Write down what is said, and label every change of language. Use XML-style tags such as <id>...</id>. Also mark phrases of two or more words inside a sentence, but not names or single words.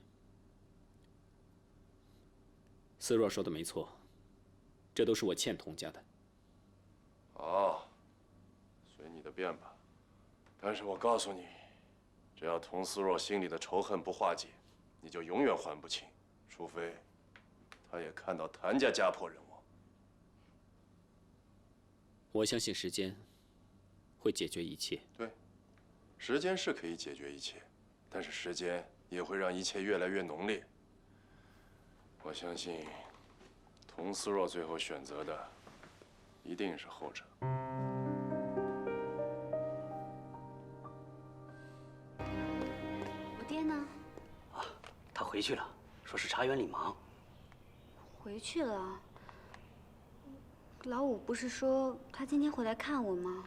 <zh>思若說的沒錯，這都是我欠佟家的。哦，隨你的便吧。但是我告訴你，只要佟思若心裡的仇恨不化解，你就永遠還不清，除非他也看到譚家家破人亡。我相信時間會解決一切。對，時間是可以解決一切，但是時間也會讓一切越來越濃烈。我相信，佟思若最後選擇的一定是後者。我爹呢？啊，他回去了，說是茶園裡忙。回去了。老五不是說他今天會來看我嗎？</zh>